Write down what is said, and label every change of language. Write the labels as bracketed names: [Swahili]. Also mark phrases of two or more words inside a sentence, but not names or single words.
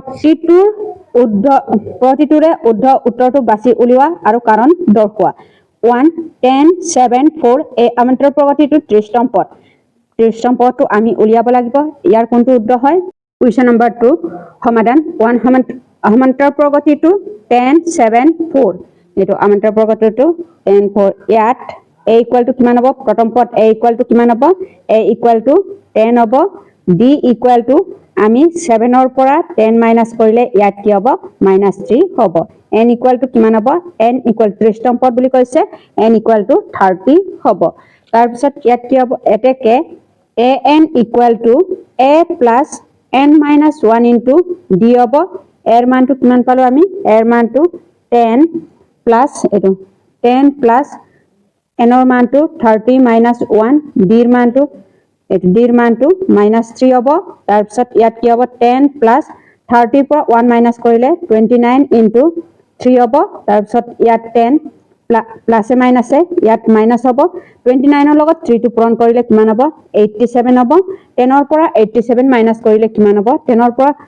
[Assamese] প্ৰতিটোৰে উদ্ধ উত্তৰটো বাছি উলিওৱা আৰু কাৰণ দৰ্শোৱা 1 10 7 4 এই আমান্তৰ প্ৰগতিটো 30 তম পদ 30 তম পদটো আমি উলিয়াব লাগিব ইয়াৰ কোনটো উদ্ধ হয় [English] Question number 2 [Assamese] সমাধান 1 আমান্তৰ প্ৰগতিটো 10 7 4 এটো আমান্তৰ প্ৰগতিটো 10 4 ইয়াত a [English] equal to [Assamese] কিমান হ'ব প্ৰথম পদ [English] a equal to [Assamese] কিমান হ'ব [English] a equal to 10 [Assamese] হ'ব d equal to আমি 7 ৰ পৰা 10 মাইনাস কৰিলে ইয়াত কি হ'ব -3 হ'ব [English] n equal to [Assamese] কিমান হ'ব [English] n equal [Assamese] 30 তম পদ বুলি কৈছে [English] n equal to 30 [Assamese] হ'ব তাৰ পিছত ইয়াত কি হ'ব এতেকে [English] an equal to a plus n minus 1 into d [Assamese] হ'ব এর মানটো কিমান পালো আমি এর মানটো 10 plus এটো 10 plus n ৰ মানটো 30 [English] minus 1 d [Assamese] ৰ মানটো d ৰ মানটো -3 হ'ব তাৰ পিছত ইয়াত কি হ'ব 10 plus 30 পৰা 1 মাইনাস কৰিলে 29 into 3 হ'ব তাৰ পিছত ইয়াত 10 প্লাসে মাইনাসে ইয়াত মাইনাস হ'ব 29 ৰ লগত 3 টো পূৰণ কৰিলে কিমান হ'ব 87 হ'ব 10 ৰ পৰা 87 মাইনাস কৰিলে কিমান হ'ব 10 ৰ পৰা